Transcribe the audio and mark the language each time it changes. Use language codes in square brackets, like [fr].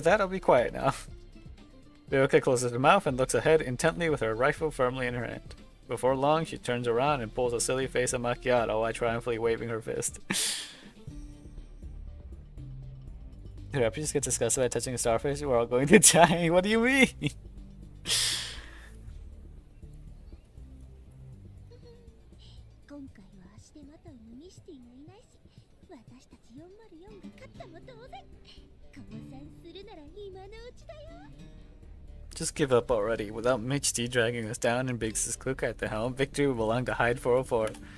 [en] Roger that, I'll be quiet now. Bilka closes her mouth and looks ahead intently with her rifle firmly in her hand. Before long, she turns around and pulls a silly face at Macchiato while triumphantly waving her fist. Did I just get disgusted by touching a starfish? We're all going to die. What do you mean? [ja] 今回は足手まといのミシティがいないし、私たち404が勝ったも同然。降参するなら今のうちだよ。 [en] Just give up already. Without Mitch D dragging us down and Biggs' Kluka at the helm, victory will belong to Hyde 404.